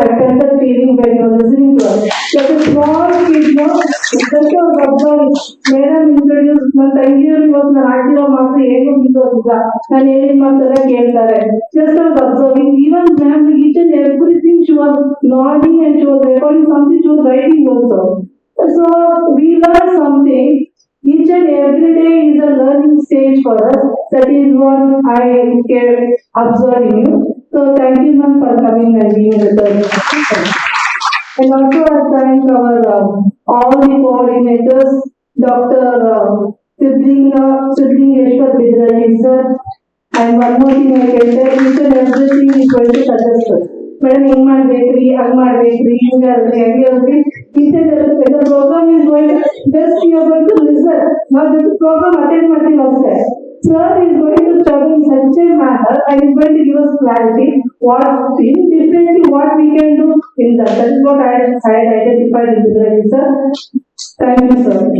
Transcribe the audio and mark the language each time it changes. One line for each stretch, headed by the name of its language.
English: I felt that feeling when you are listening to her. Like a small kid, just was observing. Madam introduced
Kannada: ನನ್ನ ತಂಗಿಯವರು ಇವತ್ತು ನಾನು ಹಾಕಿರೋ ಮಾತ್ರ ಏನು ಬಿದ್ದೋಗಿಲ್ಲ ನಾನು ಹೇಳಿದ ಮಾತೆಲ್ಲ ಕೇಳ್ತಾರೆ.
English: Just was observing. Even ma'am each and everything she was nodding and she was recording something, she was writing also. So we learn something. Each and every day is a learning stage for us. That is what I can observe in you. So thank you ma'am for coming and being with us. And also I thank our all the coordinators, Dr. Siddlingeshwar Bidrali sir. And one more thing I can tell, each and everything is going to suggest us.
Kannada: Madam, ಹಿಂಗ್ ಮಾಡ್ಬೇಕ್ರಿ, ಹಂಗ್ ಮಾಡ್ಬೇಕ್ರಿ, ಹಿಂಗಾದ್ರಿ, ಹಂಗಾದ್ರಿ.
English: The program is going to, just you are going to listen. Now this program attend
Kannada: ಮಾಡ್ತೀವಿ ಅಷ್ಟೇ.
English: Sir is going to tell in such a manner and is going to give us clarity what thing differently what we can do in that. That is what I had identified in the sir. Thank you, sir.